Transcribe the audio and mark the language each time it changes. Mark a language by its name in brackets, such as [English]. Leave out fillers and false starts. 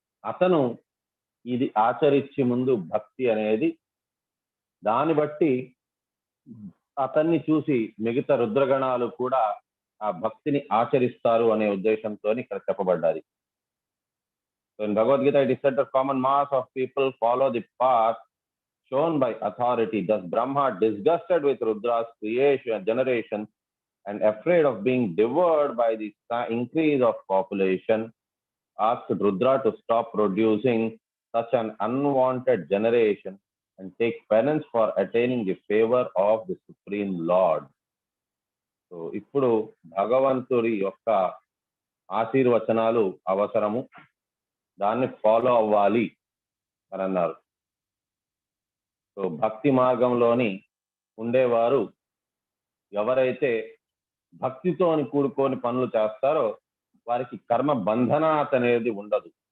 [Telugu] అతను ఇది ఆచరించి ముందు భక్తి అనేది, దాన్ని బట్టి అతన్ని చూసి మిగతా రుద్రగణాలు కూడా ఆ భక్తిని ఆచరిస్తారు అనే ఉద్దేశంతో ఇక్కడ చెప్పబడ్డాది. [English] So in Bhagavad Gita, it is said that common mass of people follow the path shown by authority. Thus Brahma, disgusted with Rudra's creation, generation, and afraid of being devoured by the increase of population, asked Rudra to stop producing such an unwanted generation and take penance for attaining the favor of the Supreme Lord. [Telugu] So ఇప్పుడు భగవంతుడి యొక్క ఆశీర్వచనాలు అవసరము, దాన్ని follow అవ్వాలి అని అన్నారు. So భక్తి మార్గంలోని ఉండేవారు ఎవరైతే భక్తితో కూడుకొని పనులు చేస్తారో వారికి కర్మ బంధనాత్ అనేది ఉండదు.